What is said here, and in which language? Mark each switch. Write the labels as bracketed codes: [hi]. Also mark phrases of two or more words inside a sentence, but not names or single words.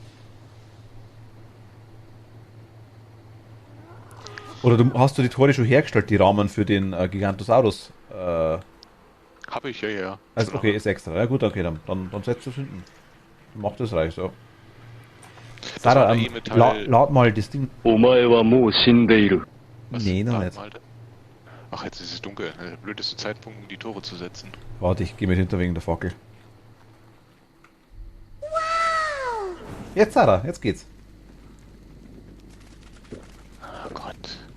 [de] Oder hast du die Tore schon hergestellt, die Rahmen für den Gigantosaurus? Habe ich, ja. Also okay, ist extra. Ja gut, okay, dann setzt du es hinten. Mach das reich so. Sarah, war der E-Metall- lad mal das Ding. [ja] お前はもう死んでいる。 [de] Was? Nee, noch Warte nicht. mal. Ach, jetzt ist es dunkel. Der blödeste Zeitpunkt, um die Tore zu setzen. Warte, ich gehe mit hinter wegen der Fackel. Jetzt, Sarah, jetzt geht's. Oh Gott.